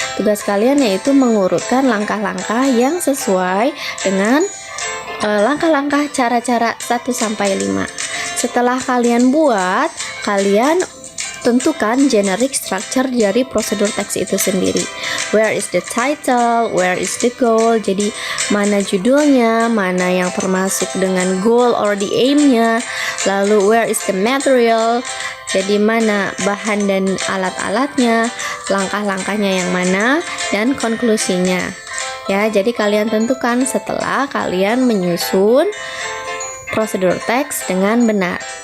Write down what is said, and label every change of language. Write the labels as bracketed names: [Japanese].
[Indonesian] Tugas kalian yaitu mengurutkan langkah-langkah yang sesuai dengan langkah-langkah cara-cara 1-5. Setelah kalian buat, kalian tentukan generic structure dari prosedur teks itu sendiri. [English] Where is the title, where is the goal. [Indonesian] Jadi mana judulnya, mana yang termasuk dengan goal [English] or the aim- [Indonesian] nya. Lalu [English] where is the material, [Indonesian] jadi mana bahan dan alat-alatnya, langkah-langkahnya yang mana, dan konklusinya. Ya, jadi kalian tentukan setelah kalian menyusun prosedur teks dengan benar.